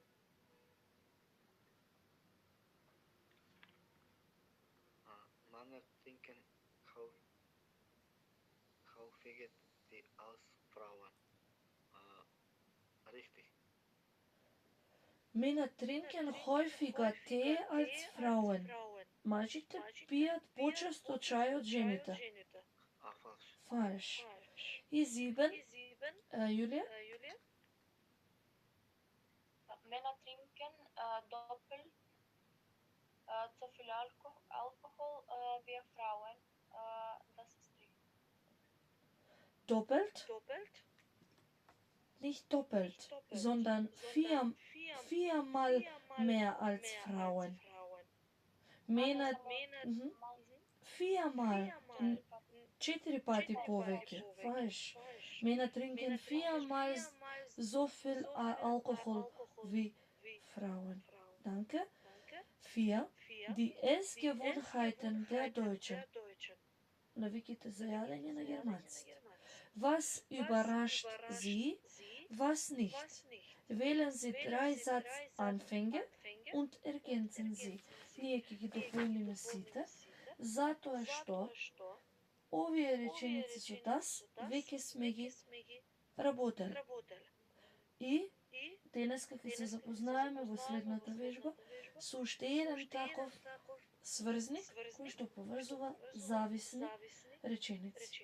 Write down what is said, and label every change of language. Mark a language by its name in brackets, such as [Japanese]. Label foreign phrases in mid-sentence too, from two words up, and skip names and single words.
[German] Männer trinken häufiger Tee als Frauen. Richtig. Männer trinken häufiger Tee als Frauen. [Macedonian] Мажите пијат почесто чај од жените. [German] Falsch. И 7. Julia? Männer trinken doppelt so viel Alkohol wie Frauen. Das ist richtig. Doppelt? Nicht doppelt, sondern viermal mehr als Frauen. Männer viermal, [Macedonian] 4 пати повеќе. [German] Falsch. Männer trinken 4-mal so viel Alkohol wie Frauen. Danke. 4. Die Essgewohnheiten der Deutschen. [Macedonian] Навиките за јадење на германците. [German] Was überrascht Sie, Was nicht. Wählen Sie 3 Satzanfänge und ergänzen sie. [Macedonian] Ние ќе ги дополниме сите, затоа што овие реченици со das веќе сме ги работели. И денеска ќе се запознаеме во следната вежба со уште еден таков сврзник кој што поврзува зависни реченици.